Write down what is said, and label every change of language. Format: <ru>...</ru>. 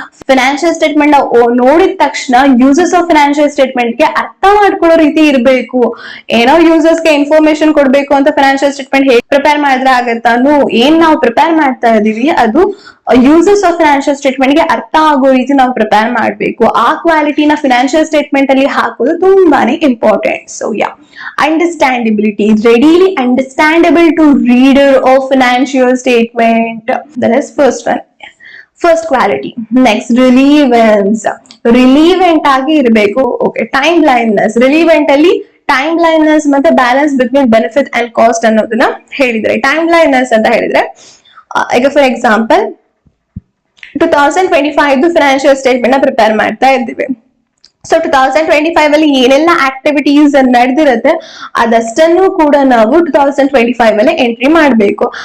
<kn>Financial statement ನೋಡಿದ ತಕ್ಷಣ users of financial statement ಗೆ ಅರ್ಥ ಮಾಡ್ಕೊಳ್ಳೋ ರೀತಿ ಇರಬೇಕು. ಏನೋ ಯೂಸರ್ಸ್ ಗೆ ಇನ್ಫಾರ್ಮೇಶನ್ ಕೊಡ್ಬೇಕು ಅಂತ ಫೈನಾನ್ಷಿಯಲ್ ಸ್ಟೇಟ್ಮೆಂಟ್ ಹೇಗೆ ಪ್ರಿಪೇರ್ ಮಾಡಿದ್ರೆ ಆಗತ್ತಾ? ಏನ್ ನಾವು ಪ್ರಿಪೇರ್ ಮಾಡ್ತಾ ಇದೀವಿ ಅದು ಯೂಸರ್ಸ್ ಆಫ್ ಫೈನಾನ್ಷಿಯಲ್ ಸ್ಟೇಟ್ಮೆಂಟ್ ಗೆ ಅರ್ಥ ಆಗೋ ರೀತಿ ನಾವು ಪ್ರಿಪೇರ್ ಮಾಡ್ಬೇಕು. ಆ ಕ್ವಾಲಿಟಿನ ಫೈನಾನ್ಷಿಯಲ್ ಸ್ಟೇಟ್ಮೆಂಟ್ ಅಲ್ಲಿ ಹಾಕೋದು ತುಂಬಾನೇ important.</kn> <en>So yeah, understandability, readily understandable to reader of financial statement. That is first one, first quality. Next, relevance.</en> <kn>Relevant ಆಗಿ ಇರಬೇಕು.</kn> <en>Okay, timeliness. Relevant ಅಲ್ಲಿ timeliness ಮತ್ತೆ balance between benefit and cost</en> <kn>ಅನ್ನೋದನ್ನ ಹೇಳಿದ್ರೆ. timeliness ಅಂತ ಹೇಳಿದ್ರೆ ಈಗ ಫಾರ್ ಎಕ್ಸಾಂಪಲ್ 2025 ಫೈನಾನ್ಷಿಯಲ್ ಸ್ಟೇಟ್ಮೆಂಟ್ ನ ಪ್ರಿಪೇರ್ ಮಾಡ್ತಾ ಇದ್ದೀವಿ. ಸೊ 2025 ಅಲ್ಲಿ ಏನೆಲ್ಲ ಆಕ್ಟಿವಿಟೀಸ್ ನಡೆದಿರುತ್ತೆ ಅದಷ್ಟನ್ನು ಕೂಡ ನಾವು 2025 ಅಲ್ಲಿ ಎಂಟ್ರಿ ಮಾಡಬೇಕು.</kn>